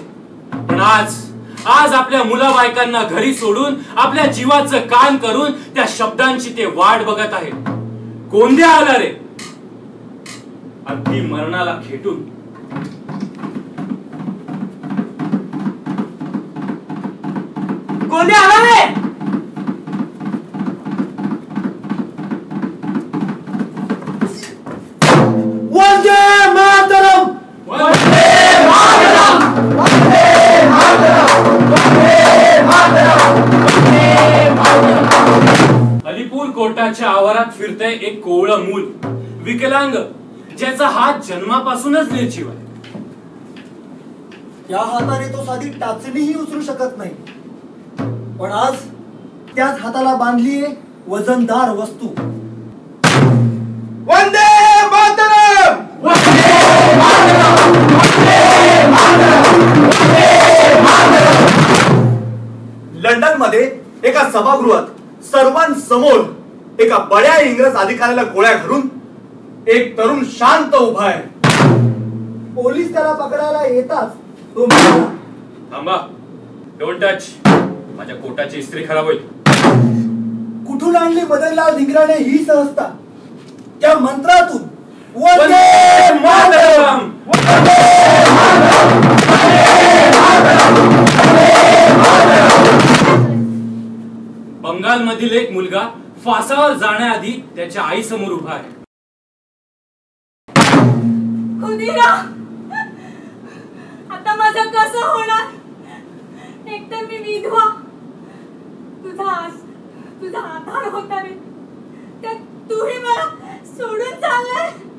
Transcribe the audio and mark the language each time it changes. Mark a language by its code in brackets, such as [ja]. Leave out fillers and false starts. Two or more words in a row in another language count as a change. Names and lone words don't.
[mr] पण आज आपल्या मुला बायकांना घरी सोडून आपल्या जीवाचं काम करून त्या शब्दांची ते वाट बघत आहेत. कोंद्या आला रे, अगदी मरणाला खेटून. कोणी आला रे? [sa] वंदे मातरम. वंदे मातरम. वंदे मातरम. वंदे मातरम. वंदे मातरम. [mr] अलीपूर कोर्टाच्या आवारात फिरतंय एक कोवळं मूल, विकलांग, ज्याचा हात जन्मापासूनच निर्जीव आहे. या हाताने तो साधी टाचणीही उचलू शकत नाही. पण आज त्याच हाताला बांधलीये वजनदार वस्तू. [sa] वंदे मातरम. वंदे मातरम. वंदे मातरम. वंदे मातरम. [mr] लंडन मध्ये एका सभागृहात सर्वांसमोर एका बड्या इंग्रज अधिकाऱ्याला गोळ्या घालून एक तरुण शांत उभा आहे. पोलीस त्याला पकडायला येताच तो म्हणाला, थांबा, [en] don't touch, [mr] माझ्या कोटाची इस्त्री खराब होईल. कुठून आणली मदनलाल धिंगराने ही सहजता? त्या मंत्रातून. [sa] वंदे मातरम. वंदे मातरम. वंदे मातरम. वंदे मातरम. [mr] बंगाल मधील एक मुलगा फासावर जाण्याआधी त्याच्या आई समोर उभा आहे. खुदिरा, आता माझं कसं होणार? एकतर मी विधवा, तुझा आधार होता रे, त्यात तूही मला सोडून चाललाय.